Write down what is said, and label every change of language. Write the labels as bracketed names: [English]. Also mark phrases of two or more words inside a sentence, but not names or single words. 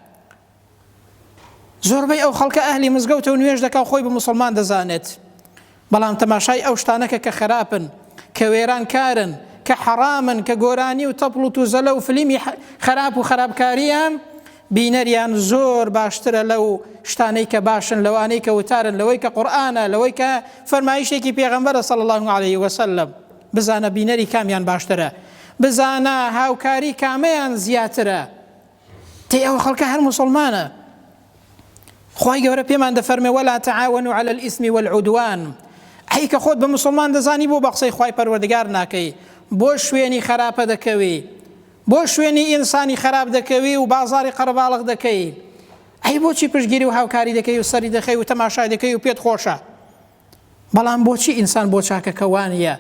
[Central Kurdish] زۆربەی ئەو خەڵکە ئەهلی مزگەوتە و نوێژ دەکا خۆی بە موسڵمان دەزانێت، بەڵام تەماشای ئەو شتانەکە کە خراپن، کە وێران کارن، کە حرامن، کە گۆرانی و تەپڵ و توزەلە و فلیمی خراپ و خراپکاریان بینەریان زۆر باشترە لەو شتانەی کە باشن، لەوانەی کە وتارن، لەوەی کە قورئانە، لەوەی کە فەرمایشێکی پێغەمبەرە [Arabic] صلی الله عليه وسلم. [Central Kurdish] بزانە بینەری کامیان باشترە، بزانە هاوکاری کامەیان زیاترە. تێ ئەو خەڵکە هەر موسڵمانە. خوای گەورە پێمان دەفەرمێ [Arabic] ولا تعاونوا على الإثم والعدوان. [Central Kurdish] ئەی کە خۆت بە موسڵمان دەزانی بۆ بە قسەی خوای پەروەردگار ناکەی، بۆ شوێنی خراپە دەکەوی، بۆ شوێنی ئینسانی خراپ دەکەوی و بازاری قەرەباڵغ دەکەی. ئەی بۆچی پشگیری و هاوکاری دەکەی و سەری دەخەی و تەماشای دەکەی و پێت خۆشە؟ بەڵام بۆچی ئینسان بۆ چاکەکەوانیە؟